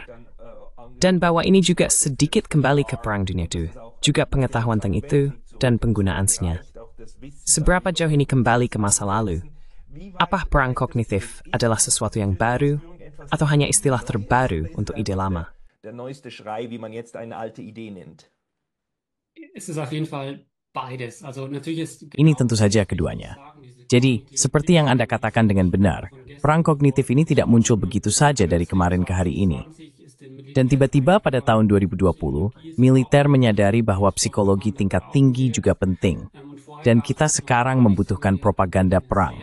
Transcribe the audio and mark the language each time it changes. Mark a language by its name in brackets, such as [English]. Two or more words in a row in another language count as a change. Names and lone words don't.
[Indonesian] Dan bahwa ini juga sedikit kembali ke Perang Dunia II, juga pengetahuan tentang itu dan penggunaannya. Seberapa jauh ini kembali ke masa lalu? Apa perang kognitif adalah sesuatu yang baru atau hanya istilah terbaru untuk ide lama? [German] der neueste Schrei, wie man jetzt eine alte Idee nennt? Es ist auf jeden Fall beides. Also natürlich ist [Indonesian] Ini tentu saja keduanya. Jadi, seperti yang Anda katakan dengan benar, perang kognitif ini tidak muncul begitu saja dari kemarin ke hari ini. Dan tiba-tiba pada tahun 2020, militer menyadari bahwa psikologi tingkat tinggi juga penting. Dan kita sekarang membutuhkan propaganda perang.